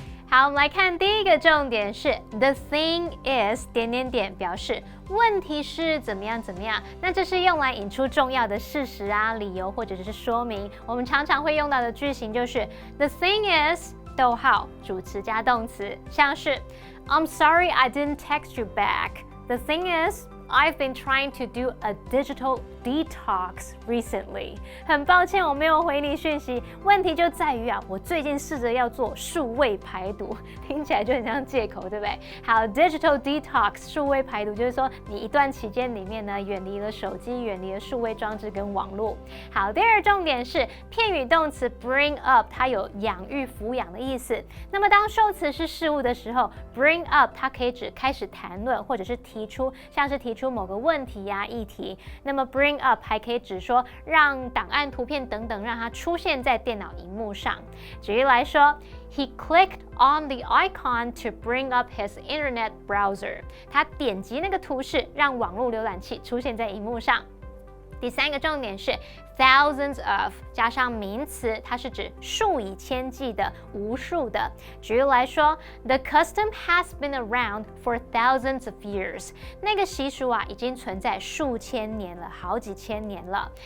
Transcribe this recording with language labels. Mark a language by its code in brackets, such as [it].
[zh] 好，我们来看第一个重点是 The thing is 点点点表示问题是怎么样怎么样。那这是用来引出重要的事实啊、理由或者是说明。我们常常会用到的句型就是 The thing is 逗号主词加动词，像是 [en] I'm sorry I didn't text you back. The thing is I've been trying to do a digital detox recently. [zh] 很抱歉我没有回你讯息，问题就在于我最近试着要做数位排毒，听起来就很像借口，对不对？好 ，digital detox 数位排毒就是说你一段期间里面呢，远离了手机，远离了数位装置跟网络。好，第二重点是片语动词 bring up， 它有养育、抚养的意思。那么当受词是事物的时候 ，bring up 它可以指开始谈论或者是提出，像是提出某个问题呀、议题。那么 bring up 还可以指说让档案、图片等等让它出现在电脑荧幕上。举例来说 [en] ，He clicked on the icon to bring up his internet browser。 [zh] 他点击那个图示，让网络浏览器出现在荧幕上。第三个重点是 thousands of 加上名词，它是指数以千计的、无数的。举例来说 [en] ，The custom has been around for thousands of years。 [zh] 那个习俗已经存在数千年了，好几千年了。